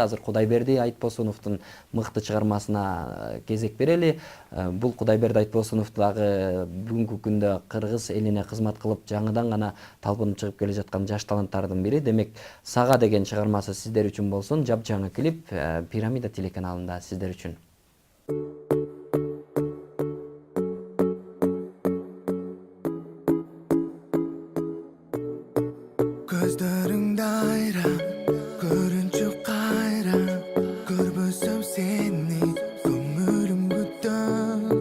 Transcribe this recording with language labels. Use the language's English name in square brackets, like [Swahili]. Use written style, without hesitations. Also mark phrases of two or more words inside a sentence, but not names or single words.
[Kyrgyz] Азыр Кудайберди Айтбосуновдун мыкты чыгармасына кезек берели. Бул Кудайберди Айтбосунов дагы бүгүнкү күндө кыргыз элине кызмат кылып жаңыдан гана талпынып чыгып келе жаткан жаш таланттардын бири. Демек, Сага деген чыгармасы сиздер үчүн болсун. Жапжаңы клип Пирамида телеканалында сиздер үчүн. Gözlerimde ayran, görünce kayran, görmesem seni, ömrüm gütten.